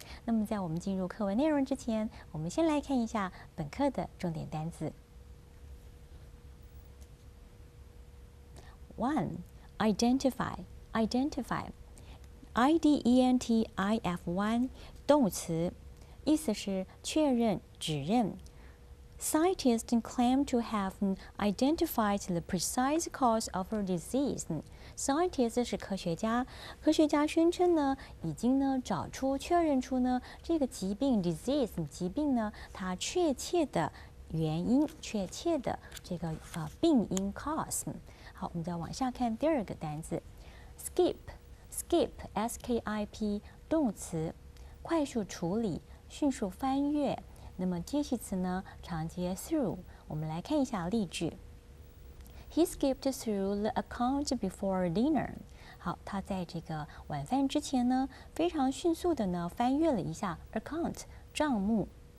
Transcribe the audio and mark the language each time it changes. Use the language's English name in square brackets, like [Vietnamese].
[Chinese] 那么在我们进入课文内容之前，我们先来看一下本课的重点单词。 1. Identify。Identify 动词，意思是确认、指认。 [English] Scientists claim to have identified the precise cause of a disease. [Chinese] Scientists 是科学家，科学家宣称呢，已经呢找出、确认出呢这个疾病 disease 疾病呢它确切的原因、确切的这个病因 cause。好，我们再往下看第二个单词 skip。skip 动词，快速处理、迅速翻阅。那么介系词呢，常接 through。我们来看一下例句。 [English] He skipped through the account before dinner。 [Chinese] 好，他在这个晚饭之前呢，非常迅速的呢翻阅了一下 account 账目。